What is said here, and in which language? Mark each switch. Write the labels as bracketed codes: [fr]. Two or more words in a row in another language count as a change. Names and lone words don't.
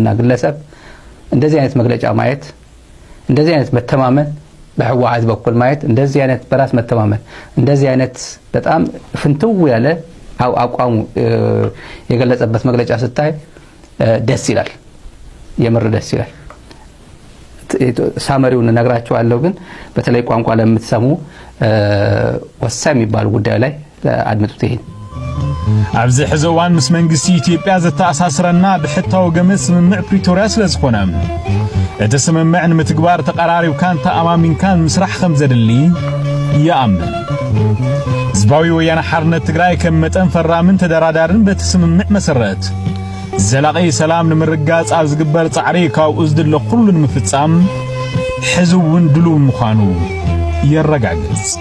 [am] ግለሰብ እንደዚህ አይነት መግለጫ ማየት እንደዚህ አይነት መተማመን በህወሓት በኩል ማየት እንደዚህ አይነት በራስ መተማመን እንደዚህ አይነት በጣም ፍንትው ያለ አቋሙ የገለጸበት መግለጫ ስታይ ደስ ይላል የምር ደስ ይላል ሳመሪውን ነግራችኋለሁ ግን በተለይ ቋንቋ ለምትሰሙ ወሳኝ የሚባል ጉዳይ ላይ አድምጡት ይሄን [ti] ኣብዚ ሕዘዋን ምስ መንግስቲ ኢትዮጵያ ዘተኣሳስረና ብሕታው ገመድ ስምምዕ ፕሪቶሪያ ስለዝኾነ እቲ ስምምዕ ንምትግባር ተቀራሪብካን ተኣማሚንካን ምስራሕ ከም ዘድሊ ይኣምን ህዝባዊ ወያነ ሓርነት ትግራይ ከም መጠን ፈራምን ተደራዳርን በቲ ስምምዕ መሰረት ዘላቂ ሰላም ንምርጋጽ ኣብ ዝግበር ጻዕሪ ካብኡ ዝድለ ኩሉ ንምፍጻም ሕዝውን ድሉው ምዃኑ ይረጋገጽ